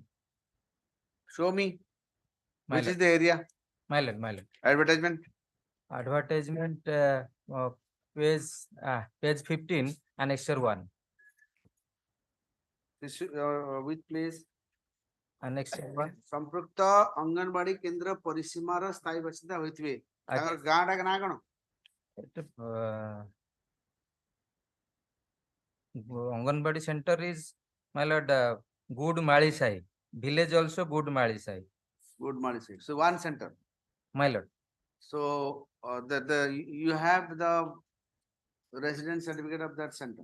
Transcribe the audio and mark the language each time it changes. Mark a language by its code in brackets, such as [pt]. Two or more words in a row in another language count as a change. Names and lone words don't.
[en] show me my which is lord, the area. my lord. Advertisement. Advertisement, page 15, annexure 1. This which place? Annexure 1. [or] ସଂପୃକ୍ତ ଅଙ୍ଗନୱାଡ଼ି କେନ୍ଦ୍ର ପରିସୀମାର ସ୍ଥାୟୀ ବାସିନ୍ଦା ହୋଇଥିବେ ତାଙ୍କର अच्छा। ଗାଁ ଡାକ ନାଁ କଣ? [en] Anganwadi center is, my lord, Good Mali Sai. Village also Good Mali Sai. Good Mali side. So one center. My lord. So you have the residence certificate of that center.